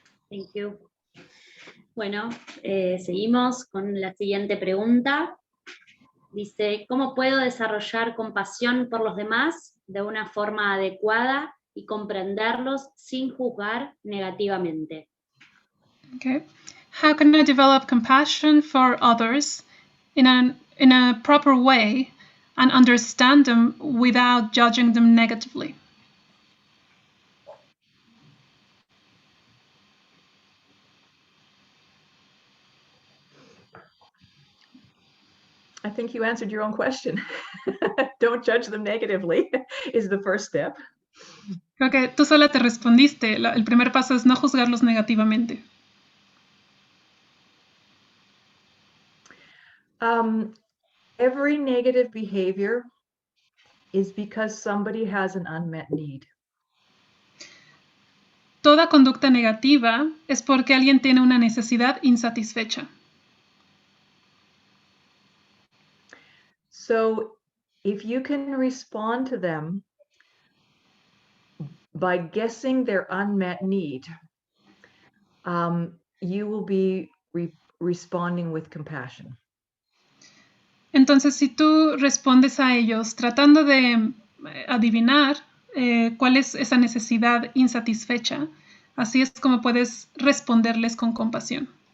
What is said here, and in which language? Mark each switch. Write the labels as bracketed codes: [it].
[en] Thank you. [es] Bueno, seguimos con la siguiente pregunta. Dice, ¿cómo puedo desarrollar compasión por los demás de una forma adecuada y comprenderlos sin juzgar negativamente? [en] Okay. How can I develop compassion for others in a proper way and understand them without judging them negatively? I think you answered your own question. Don't judge them negatively is the first step. [es] Creo que tú sola te respondiste. El primer paso es no juzgarlos negativamente. [en] Every negative behavior is because somebody has an unmet need. [es] Toda conducta negativa es porque alguien tiene una necesidad insatisfecha. [en] So if you can respond to them by guessing their unmet need, you will be responding with compassion. [es] Entonces, si tú respondes a ellos tratando de adivinar cuál es esa necesidad insatisfecha, así es como puedes responderles con compasión.